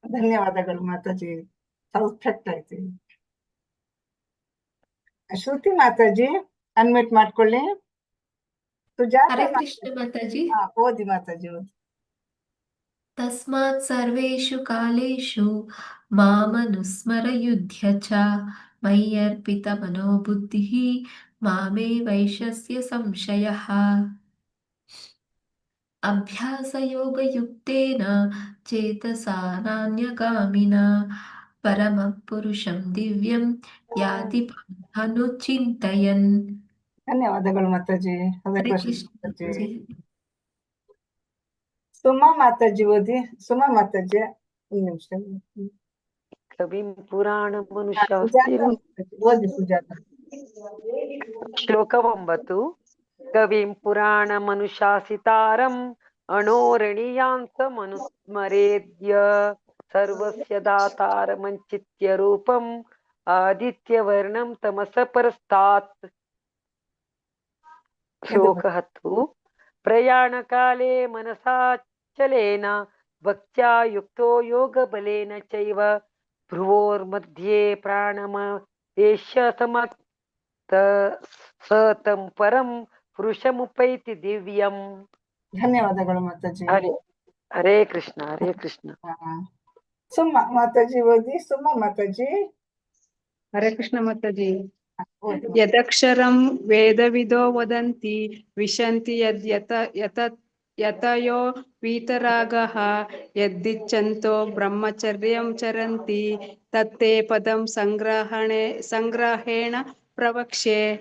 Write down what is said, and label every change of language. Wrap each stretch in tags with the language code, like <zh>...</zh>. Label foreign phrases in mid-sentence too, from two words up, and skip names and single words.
<kn>ಧನ್ಯವಾದಗಳು ಮಾತಾಜಿ. ಪರ್ಫೆಕ್ಟ್ ಆಯ್ತು. ಶ್ರುತಿ ಮಾತಾಜಿ ಅನ್ಮ್ಯೂಟ್ ಮಾಡ್ಕೊಳ್ಳಿ. ಸುಜಾತ ಹರೇ ಕೃಷ್ಣ ಮಾತಾಜಿ. ಓದಿ ಮಾತಾಜಿ ಓದಿ.</kn> <sa>ತಸ್ಮಾತ್ ಸರ್ವೇಷು ಕಾಲೇಷು ಮಾಮನುಸ್ಮರಯುಧ್ಯ ಚ ಮಯ್ಯರ್ಪಿತ ಮನೋಬುದ್ಧಿಃ ಮಾಮೇ ವೈಶ್ಯಸ್ಯ ಸಂಶಯಃ. ಅಭ್ಯಾಸಯೋಗಯುಕ್ತೇನ ಚೇತಸಾ ನಾನ್ಯಗಾಮಿನಾ ಪರಮಃ ಪುರುಷಂ ದಿವ್ಯಂ ಯಾತಿ ಪಾರ್ಥಾನುಚಿಂತಯನ್.</sa> <kn>ಧನ್ಯವಾದಗಳು ಮಾತಾಜಿ. ಹರೇ ಹರೇ ಕೃಷ್ಣ ಕೃಷ್ಣ ಮಾತಾಜಿ. ಮಾತಾಜಿ. ಸುಮಾ ಮಾತಾಜಿ ಓದಿ. ಸುಮಾ ಮಾತಾಜಿ ಒಂದು ನಿಮಿಷ.</kn> <sa>ಕವಿಂ ಪುರಾಣ</sa> <kn>ಸುಜಾತ</kn> <sa>ಮನುಷ್ಯಾಸ್ತಿರಂ.</sa> <kn>ಮಾತಾಜಿ ಓದಿ ಸುಜಾತ.</kn> <sa>ಶ್ಲೋಕ 9. ಕವಿಂ ಪುರಾಣ ಮನುಶಾಸಿತಾರಂ ಅಣೋರಣೀಯಾಂತ ಮನುಸ್ಮರೇದ್ಯ ಸರ್ವಸ್ಯ ದಾತಾರಮಂಚಿತ್ಯ ರೂಪಂ ಆದಿತ್ಯವರ್ಣಂ ತಮಸ ಪರಸ್ತಾತ್. ಶ್ಲೋಕ 10. ಪ್ರಯಾಣಕಾಲೇ ಮನಸಾಚಲೇನ ಭಕ್ತ್ಯಾ ಯುಕ್ತೋ ಯೋಗಬಲೇನ ಚೈವ ಭ್ರುವೋರ್मध्ये ಪ್ರಾಣಮವೇಶ್ಯ ಸ ತಂ ಪರಂ ಪುರುಷಮುಪೈತಿ ದಿವ್ಯಂ.</sa> <kn>ಧನ್ಯವಾದಗಳು ಮಾತಾಜಿ. ಹರೇ ಕೃಷ್ಣ ಹರೇ ಕೃಷ್ಣ. ಸುಮಾ ಮಾತಾಜಿ ಓದಿ. ಸುಮಾ ಮಾತಾಜಿ. ಹರೇ ಕೃಷ್ಣ ಮಾತಾಜಿ.</kn> <sa>ಯದಕ್ಷರಂ ವೇದವಿದೋ ವದಂತಿ ವಿಶಂತಿ ಯತಯೋ ವೀತರಾಗಃ ಯದ್ದಿಚ್ಛಂತೋ ಬ್ರಹ್ಮಚರ್ಯಂ ಚರಂತಿ ತತ್ತೇ ಪದಂ ಸಂಗ್ರಹೇಣ ಪ್ರವಕ್ಷ್ಯೆ.</sa>